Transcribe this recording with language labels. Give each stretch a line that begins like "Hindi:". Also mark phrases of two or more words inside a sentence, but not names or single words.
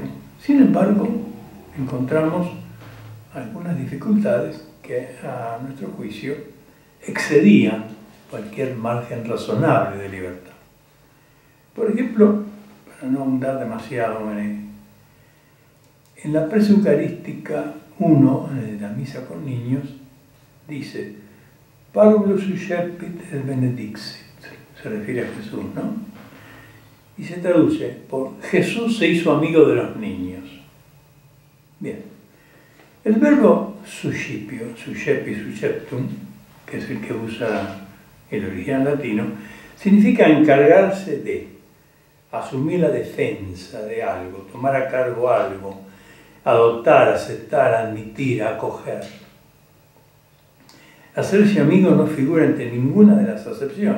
Spanish: Sin embargo, encontramos algunas dificultades que a nuestro juicio excedían cualquier margen razonable de libertad. Por ejemplo, para no ahondar demasiado en la Presucarística 1, de la misa con niños, dice
Latin: Parvulus suscepit et benedixit,
Spanish: se refiere a Jesús, ¿no? Y se traduce por Jesús se hizo amigo de los niños. Bien, el verbo
Latin: suscipio, suscepi, susceptum,
Spanish: que es el que usa el original latino, significa encargarse de, asumir la defensa de algo, tomar a cargo algo, adoptar, aceptar, admitir, acoger. Hacerse amigo no figura entre ninguna de las acepciones.